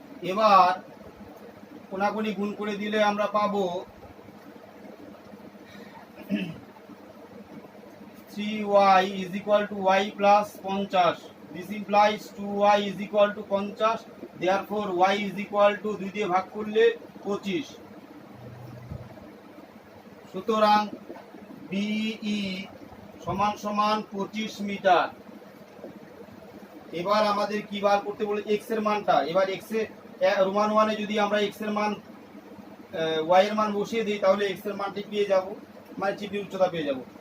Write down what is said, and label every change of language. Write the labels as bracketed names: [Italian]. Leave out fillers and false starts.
[Bangla] এবার কোনাকুনি গুণ করে দিলে আমরা পাবো [English] 3y is equal to y plus 50. This implies 2y is equal to 50. Therefore y is equal to 2 [Bangla] দিয়ে ভাগ করলে [English] 25। [Bangla] সুতরাং BE সমান সমান 25 মিটার। এবার আমাদের কি বার করতে বলে? x এর মানটা। এবার x এর রোমান 1 এ যদি আমরা x এর মান y এর মান বসিয়ে দিই, তাহলে x এর মানটি পেয়ে যাব, মানে চিহ্নের উচ্চতা পেয়ে যাব।